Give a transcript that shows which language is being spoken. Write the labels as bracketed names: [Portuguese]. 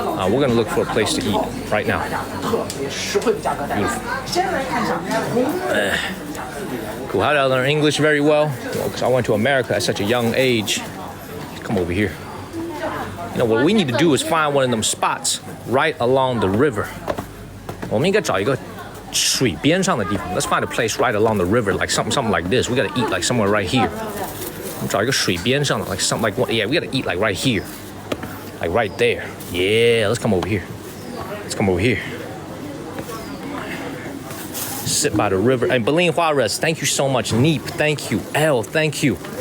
[English] We're gonna look for a place to eat right now. Beautiful. Cool. How did I learn English very well? Because I went to America at such a young age. Come over here. You know, what we need to do is find one of them spots right along the river. [Chinese] 我们应该找一个水边上的地方. [English] Let's find a place right along the river, like something like this. We gotta eat like somewhere right here. [Chinese] 我们找一个水边上的, [English] like something like, yeah, we gotta eat like right here. Like right there. Yeah, let's come over here. Let's come over here. Sit by the river. And Belin Juarez, thank you so much. Neep, thank you. L, thank you.